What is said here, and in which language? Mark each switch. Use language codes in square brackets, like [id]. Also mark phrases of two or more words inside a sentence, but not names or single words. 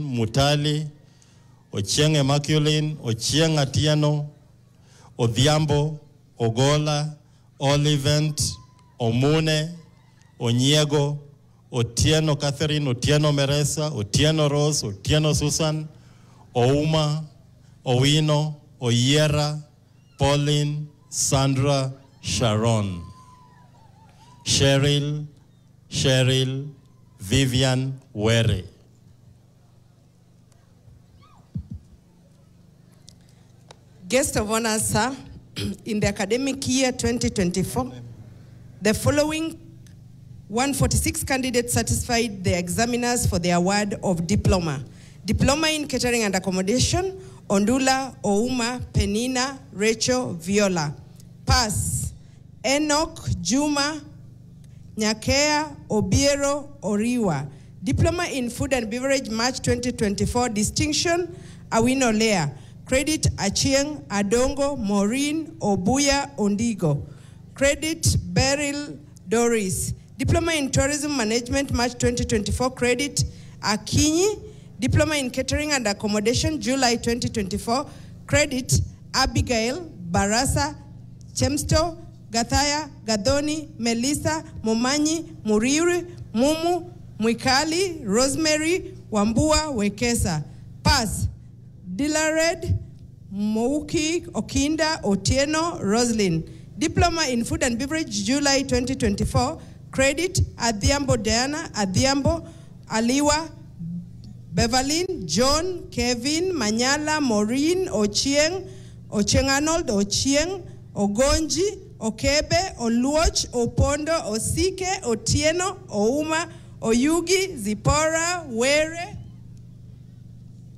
[en] Mutali, Ochieng Immaculine, Ochieng Atieno, Odhiambo, Ogola, Olivent, Omune, Onyego, Otieno Catherine, Otieno Meresa, Otieno Rose, Otieno Susan, Ouma, Owino, Oyera, Pauline, Sandra, Sharon. Cheryl, Vivian, Were. Guest of honor, sir, in the academic year 2024, the following 146 candidates satisfied the examiners for the award of diploma. Diploma in Catering and Accommodation, Ondula, Ouma, Penina, Rachel, Viola. Pass, Enoch, Juma, Nyakea, Obiero, Oriwa. Diploma in Food and Beverage, March 2024, distinction, Awino Lea. Credit, Achieng, Adongo, Maureen, Obuya, Ondigo. Credit, Beryl, Doris. Diploma in Tourism Management, March 2024, credit, Akinyi. Diploma in Catering and Accommodation, July 2024, credit, Abigail, Barasa, Chemsto, Gathaya, Gadoni, Melissa, Momanyi, Muriuri, Mumu, Mwikali, Rosemary, Wambua, Wekesa. Pass, Dilared, Mouki, Okinda, Otieno, Roslyn. Diploma in Food and Beverage, July 2024, credit, Adhiambo Diana, Adhiambo, Aliwa, Beverlyn, John, Kevin, Manyala, Maureen, Ochieng, Ochieng Arnold, Ochieng, Ogonji, Okebe, Oluoch, Opondo, Osike, Otieno, Ouma, Oyugi, Zipora, Were.